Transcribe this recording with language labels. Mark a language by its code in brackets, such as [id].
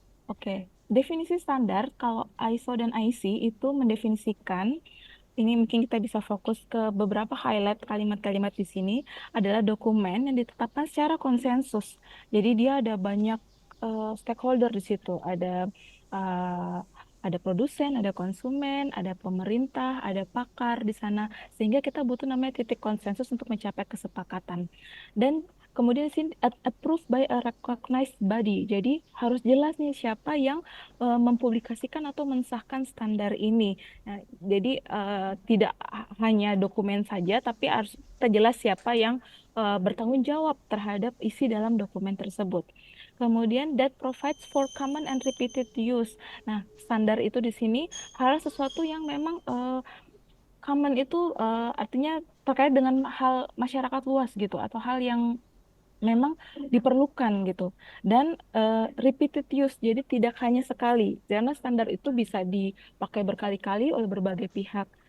[id] Oke, definisi standar kalau ISO dan IC itu mendefinisikan, ini mungkin kita bisa fokus ke beberapa highlight kalimat-kalimat di sini, adalah dokumen yang ditetapkan secara konsensus. Jadi dia ada banyak stakeholder di situ, uh, ada produsen, ada konsumen, ada pemerintah, ada pakar di sana, sehingga kita butuh namanya titik konsensus untuk mencapai kesepakatan. Dan kemudian di sini [en] approved by a recognized body. [id] Jadi harus jelas nih siapa yang mempublikasikan atau mensahkan standar ini. Nah, jadi tidak hanya dokumen saja, tapi harus kita jelas siapa yang bertanggung jawab terhadap isi dalam dokumen tersebut. Kemudian [en] that provides for common and repeated use. [id] Nah, standar itu di sini harus sesuatu yang memang common itu artinya terkait dengan hal masyarakat luas gitu, atau hal yang memang diperlukan gitu, dan repeated use, jadi tidak hanya sekali, karena standar itu bisa dipakai berkali-kali oleh berbagai pihak.